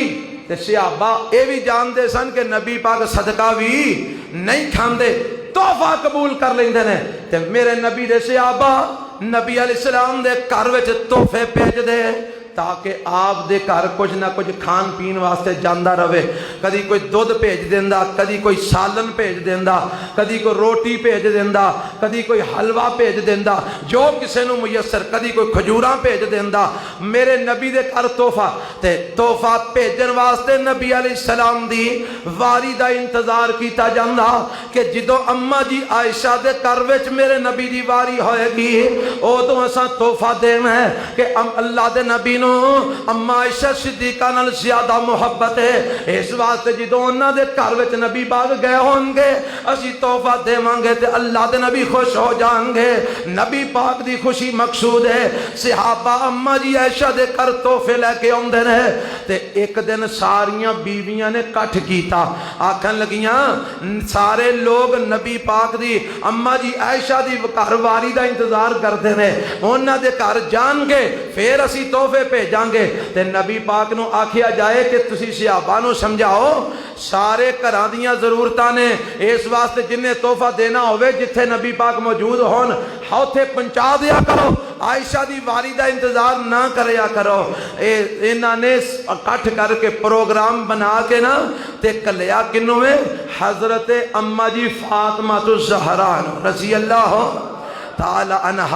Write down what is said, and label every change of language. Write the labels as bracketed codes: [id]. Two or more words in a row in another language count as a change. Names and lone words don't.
[pa] تے صحابہ اے بھی جانتے سن کہ نبی پاک صدقہ بھی نہیں کھاندے، تحفہ قبول کر لیندے نے. تے میرے نبی دے صحابہ نبی علیہ السلام دے گھر وچ تحفے بھیج دے تاکہ آپ دے گھر کچھ نہ کچھ کھان پین واسطے جاندہ رہے. کدی کوئی دودھ بھیج دیندا، کدی کوئی سالن بھیج دیندا، کدی کوئی روٹی بھیج دیندا، کدی کوئی حلوہ بھیج دیندا، جو کسے نو میسر، کدی کوئی کھجوراں بھیج دیندا. میرے نبی دے گھر تحفہ تے تحفہ بھیجن واسطے نبی علیہ السلام دی واری دا انتظار کیتا جاندا کہ جدوں اما جی عائشہ دے گھر وچ میرے نبی دی واری ہوئے گی اودوں اساں تحفہ دینا ہے کہ اللہ دے نبی نو اما عائشہ صدیقہ نال زیادہ محبت ہے. اس واسطے جدوں انہاں دے گھر وچ نبی باغ گئے ہون گے اسی تحفہ دیواں گے تے اللہ دے نبی خوش ہو جان گے. نبی پاک دی خوشی مقصود ہے. صحابہ اما جی عائشہ دے گھر تحفے لے کے اوندے نے. تے ایک دن ساریاں بیویاں نے کٹھ کیتا، آکھن لگیاں سارے لوگ نبی پاک دی اما جی عائشہ دی گھر واری دا انتظار کردے نے، انہاں دے گھر جان گے پھر اسی تحفے بھیجاں گے. تے نبی پاک نو آکھیا جائے کہ تسی صحابہ نو سمجھاؤ سارے گھراں دیاں ضرورتاں نے، اس واسطے جنہیں تحفہ دینا ہوئے جتھے نبی پاک موجود ہون اوتھے پہنچا دیا کرو، عائشہ دی واری دا انتظار نہ کریا کرو. انہاں نے اکٹھ کر کے پروگرام بنا کے نا تے کلیا کنوں میں حضرت اما جی فاطمہ الزہرا رضی اللہ تعالی عنہا.